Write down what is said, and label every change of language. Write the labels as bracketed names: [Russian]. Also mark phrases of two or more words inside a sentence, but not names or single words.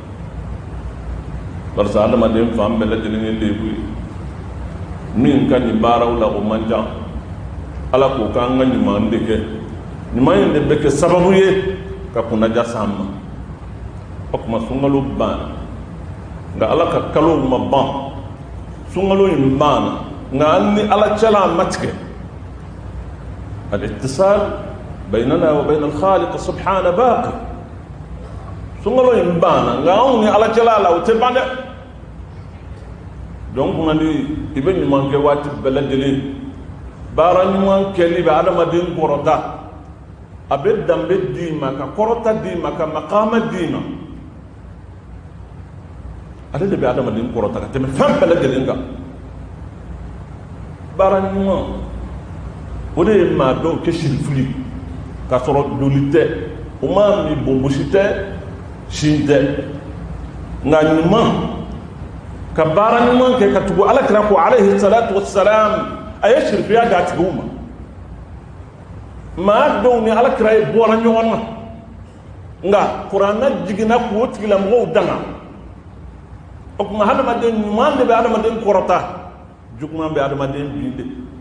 [Bambara] barisa adamaden fan bɛɛ lajɛlen ye lebu ye min ka nin baaraw la o man ca ala k'o k'an ka ɲuman de kɛ ɲuman in de bɛ kɛ sababu ye ka kunnaja s'an ma o tuma sunkalo banna nka ala ka kalow ma ban sunkalo in banna nka an ni ala cɛla a ma tigɛ [Arabic] الاتصال بيننا وبين الخالق سبحانه باق [Bambara] sunkalo in banna nka anw ni ala cɛla la o tɛ ban dɛ donc ngandi i bɛ ɲuman kɛ waati bɛɛ lajɛlen baara ɲuman kɛli bɛ adamaden kɔrɔta a bɛ danbe d'i ma ka kɔrɔta d'i ma ka maqama d'i ma ale de bɛ adamaden kɔrɔta ka tɛmɛ fɛn bɛɛ lajɛlen kan baara ɲuman o de ye maa dɔw kɛ sirifili k'a sɔrɔ joli tɛ o maa min bonbosi tɛ sin tɛ nka ɲuman ka baara ɲuman kɛ ka tugu alakira ko [Arabic] عليه الصلاة والسلام [Bambara] a ye sirifiya d'a tigiw ma maa dɔw ni alakira ye bɔra ɲɔgɔn na nka kuranna jiginna k'o tigilamɔgɔw danga o tuma hadamaden ɲuman de bɛ adamaden kɔrɔta juguman bɛ adamaden bin de